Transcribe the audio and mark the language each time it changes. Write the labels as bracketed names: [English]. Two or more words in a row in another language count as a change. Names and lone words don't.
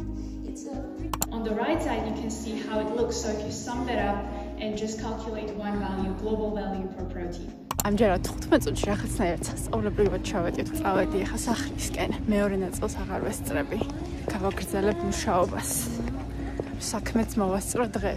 [English] It's a On the right side, you can see how it looks. So if you sum that up and just calculate one value, global value per protein. [Georgian] ამჯერად 15 წუთში რაღაცნაირად სასწაულებრივად ჩავედი თუ წავედი ახლა სახლისკენ. მეორე ნაწილს აღარ ვესწრები. გავაგრძელებ მუშაობას. საქმეც მოვასწრო დღეს.